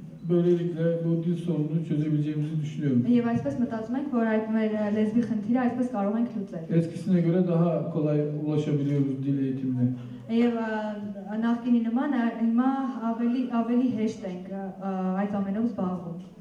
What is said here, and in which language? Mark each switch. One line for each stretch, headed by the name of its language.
Turkish: Böylelikle bu dil sorununu çözebileceğimizi düşünüyorum.
Armenian: Եվ այսպես մտածում ենք, որ այդ մեր լեզվի խնդիրը այսպես կարող ենք լուծել։
Turkish: Eskisine göre daha kolay ulaşabiliyoruz dil eğitimine.
Armenian: Եվ նախկինի նման հիմա ավելի հեշտ ենք այդ ամենով զբաղվում։